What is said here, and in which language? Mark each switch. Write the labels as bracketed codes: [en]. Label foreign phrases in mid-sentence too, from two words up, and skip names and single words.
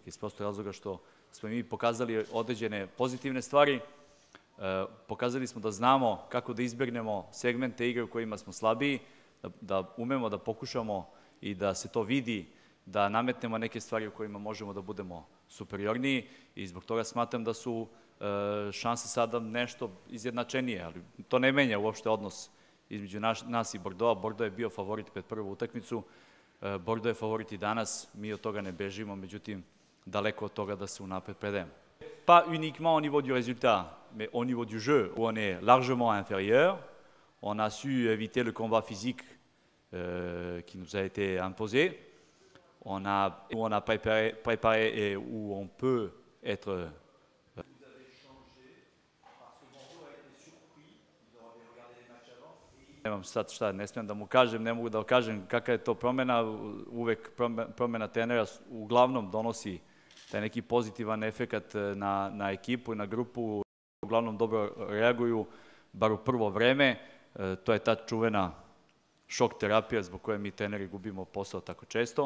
[sr] Iz prostog razloga što smo mi pokazali određene pozitivne stvari, pokazali smo da znamo kako da izbjegnemo segmente igre u kojima smo slabiji, da umemo da pokušamo i da se to vidi, da nametnemo neke stvari u kojima možemo da budemo superiorniji i zbog toga smatram da su šanse sada nešto izjednačenije, ali to ne menja uopšte odnos između nas i Bordeauxa. Bordeaux je bio favorit pred prvu utakmicu, Bordeaux je favorit i danas, mi od toga ne bežimo, međutim, daleko od toga da se unapred predajemo. [fr] Pas uniquement au niveau du résultat, mais au niveau du jeu, où on est largement inférieur. On a su éviter le combat physique qui nous a été imposé. On a préparé et où on peut être... Vous avez changé parce que Bordeaux a été surpris. Ils ont regardé les matchs avant. [sr] Nemam sad šta, ne smijem da mu kažem, ne mogu da kažem kakva je to promjena. Uvek promjena trenera uglavnom donosi taj neki pozitivan efekat na ekipu i na grupu. Uglavnom dobro reaguju, bar u prvo vreme. To je ta čuvena šok terapija zbog koje mi treneri gubimo posao tako često.